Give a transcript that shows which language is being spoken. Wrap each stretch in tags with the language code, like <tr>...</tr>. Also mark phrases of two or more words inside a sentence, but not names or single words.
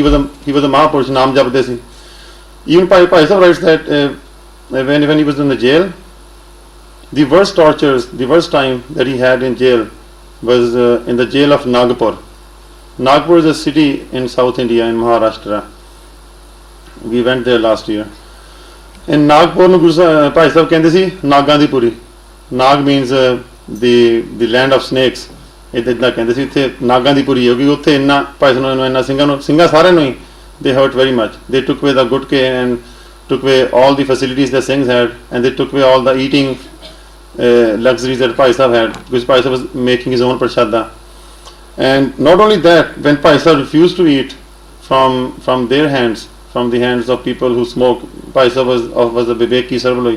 <en>He was a Mahapurush,</en> <pa>ਨਾਮ ਜਪਦੇ ਸੀ.</pa> <en>Even Bhai Sahib writes that when he was in the jail, the worst tortures, the worst time that he had in jail was in the jail of Nagpur. Nagpur is a city in South India, in Maharashtra. We went there last year. In Nagpur,</en> <pa>Bhai Sahib ਕਹਿੰਦੇ ਸੀ ਨਾਗਾਂ ਦੀ ਪੁਰੀ.</pa> <en>Nag means the land of snakes.</en> <pa>ਇਦਾਂ ਕਹਿੰਦੇ ਸੀ ਇੱਥੇ ਨਾਗਾਂ ਦੀ ਪੁਰੀ ਹੋਗੀ. ਉੱਥੇ ਇੰਨਾ ਭਾਈ ਸਾਹਿਬ ਨੂੰ ਇੰਨਾ ਸਿੰਘਾਂ ਸਾਰਿਆਂ ਨੂੰ ਹੀ</pa> <en>they hurt very much. They took away the gutke and took away all the facilities the Singhs had, and they took away all the eating luxuries that Bhai Sahib had, because Bhai Sahib was making his own prashada. And not only that, when Bhai Sahib refused to eat from their hands, from the hands of people who smoke, Bhai Sahib was a Viveki Sarvaloi.</en>